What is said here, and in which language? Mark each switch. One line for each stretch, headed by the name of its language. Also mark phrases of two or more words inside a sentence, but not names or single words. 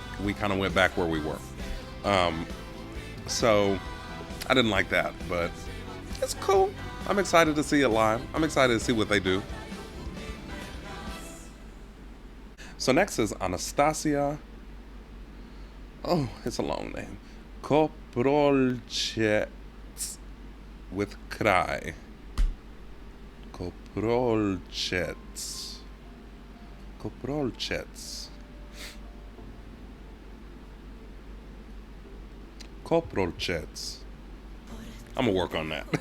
English: We kind of went back where we were. So I didn't like that, but it's cool. I'm excited to see it live. I'm excited to see what they do. So next is Anastasija. Oh, it's a long name. Koprolčec with Kraj. Koprolčec. Koprolčec. Koprolčec. I'm gonna work on that.